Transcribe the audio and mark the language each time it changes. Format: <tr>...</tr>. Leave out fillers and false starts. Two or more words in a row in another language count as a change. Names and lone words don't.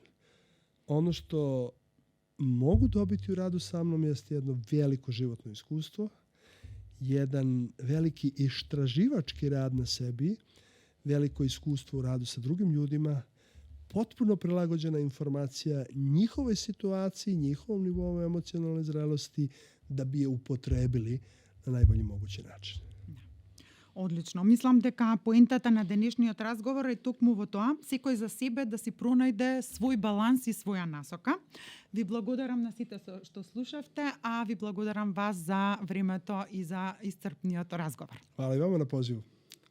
<sr>Ono što mogu dobiti u radu sa mnom jeste jedno veliko životno iskustvo, jedan veliki istraživački rad na sebi, veliko iskustvo u radu sa drugim ljudima, potpuno prilagođena informacija njihovoj situaciji, njihovom nivou emocionalne zrelosti da bi je upotrebili na najbolji mogući način.</sr> <mk>Одлично. Мислам дека поентата на денешниот разговор е токму во тоа, секој за себе да си пронајде свој баланс и своја насока. Ви благодарам на сите што слушавте, а ви благодарам вас за времето и за исцрпниот разговор.</mk> <sr>Hvala i vama na pozivu.</sr>